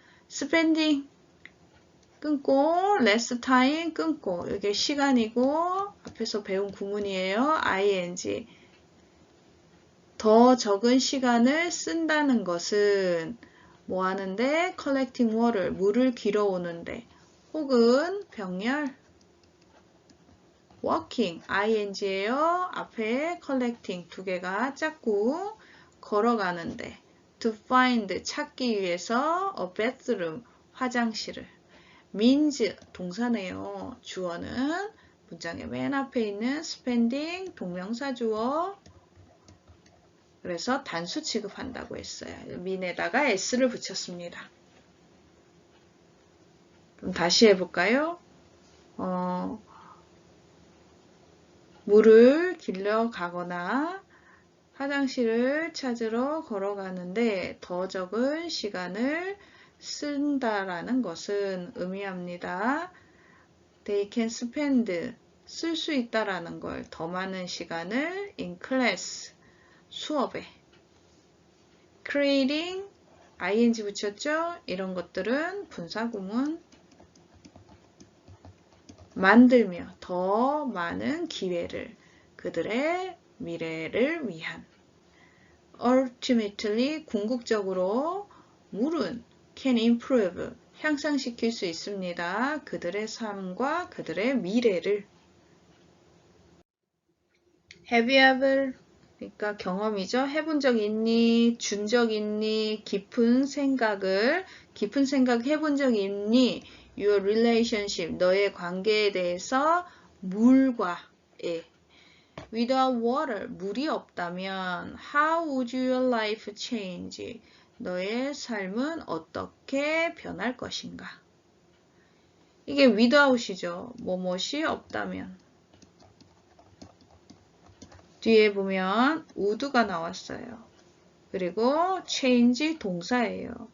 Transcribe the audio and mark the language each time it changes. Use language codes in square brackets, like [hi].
[en] spending, [ko] 끊고, [en] less time, 끊고. [ko] 이게 시간이고, 앞에서 배운 구문이에요. ing. 더 적은 시간을 쓴다는 것은 뭐 하는데? [en] collecting water, [ko] 물을 길어오는데. 혹은 병렬, walking, ing예요. 앞에 collecting 두 개가 짝고 걸어가는데. [en] to find, [ko] 찾기 위해서 [en] a bathroom, [ko] 화장실을. means, 동사네요. 주어는 문장의 맨 앞에 있는 spending, 동명사 주어. 그래서 단수 취급한다고 했어요. mean에다가 s를 붙였습니다. 그럼 다시 해볼까요? 물을 길러 가거나 화장실을 찾으러 걸어가는데 더 적은 시간을 쓴다라는 것은 의미합니다. [en] They can spend, [ko] 쓸 수 있다라는 걸, 더 많은 시간을 [en] in class, [ko] 수업에. creating, ing 붙였죠? 이런 것들은 분사구문. 만들며 더 많은 기회를, 그들의 미래를 위한. ultimately, 궁극적으로 물은 [en] can improve, [ko] 향상시킬 수 있습니다. 그들의 삶과 그들의 미래를. [en] have you ever, [ko] 그러니까 경험이죠. 해본 적 있니? 준 적 있니? 깊은 생각 해본 적 있니? [en] Your relationship, [ko] 너의 관계에 대해서 물과의. [en] Without water, [ko] 물이 없다면 [en] how would your life change? [ko] 너의 삶은 어떻게 변할 것인가? 이게 without이죠. 뭐뭇이 없다면. 뒤에 보면 would가 나왔어요. 그리고 change 동사예요.